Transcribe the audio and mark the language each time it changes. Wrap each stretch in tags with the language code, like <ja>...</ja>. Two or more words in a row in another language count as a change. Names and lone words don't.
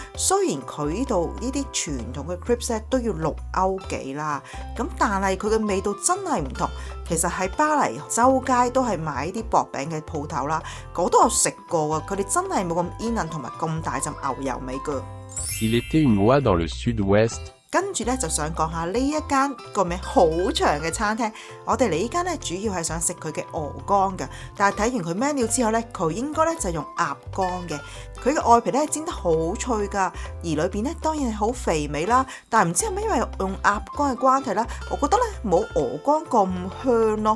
<yue>雖然佢呢度呢啲傳統嘅 crepes 咧都要6歐幾啦，咁但係佢嘅味道真係唔同。其實喺巴黎周街都係買啲薄餅嘅鋪頭啦，我都有食過啊，佢哋真係冇咁煙韌同埋咁大陣牛油味噶。</yue> <fr>Il était une fois dans le sud-ouest.</fr> <yue>跟住咧就想講下呢一間個名好長嘅餐廳，我哋嚟呢間咧主要係想食佢嘅鵝肝嘅，但係睇完佢 menu 之後咧，佢應該咧就係用鴨肝嘅，佢嘅外皮咧煎得好脆噶，而裏邊咧當然係好肥美啦，但係唔知係咪因為用鴨肝嘅關係啦，我覺得咧冇鵝肝咁香咯。</yue>